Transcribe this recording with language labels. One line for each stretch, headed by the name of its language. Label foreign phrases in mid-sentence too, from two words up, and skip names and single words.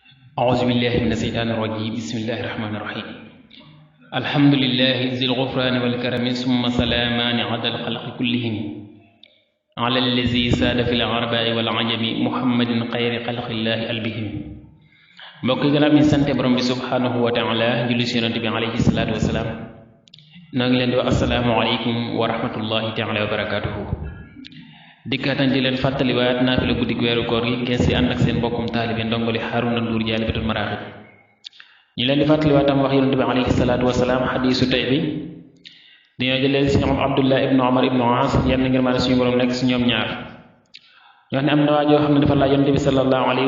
Arabic: أعوذ بالله من الشيطان الرجيم بسم الله الرحمن الرحيم الحمد لله ذي الغفران والكرم ثم سلامان عدى الخلق كلهم على الذي ساد في العرباء والعجم محمد خير خلق الله البهم
Wolof: mbokk yi gannaaw bi ñu sante borom bi
Arabic: سبحانه وتعالى
Wolof: julli si yonent bi
Arabic: عليه الصلاة والسلام
Wolof: noo ngi leen di wax
Arabic: السلام عليكم ورحمة الله تعالى وبركاته
Wolof: dikkaatan di leen fàttaliwaat naafila guddi weeru koor gi ngeen si ànd ak seen mbokkum taalibe ndongoli Harouna Ndour Jaalibatul Maraaxib ñu leen di fàttaliwaat tam wax yonent bi
Arabic: عليه الصلاة والسلام
Wolof: xadiisu tey bi dañoo jëlee si ñoom Abdullah ibnu Omar ibnu Aas yenn ngir maa ne suñu borom nekk si ñoom ñaar ñu wax ne am na waa joo xam ne dafa laaj yonent bi
Arabic: صلى الله عليه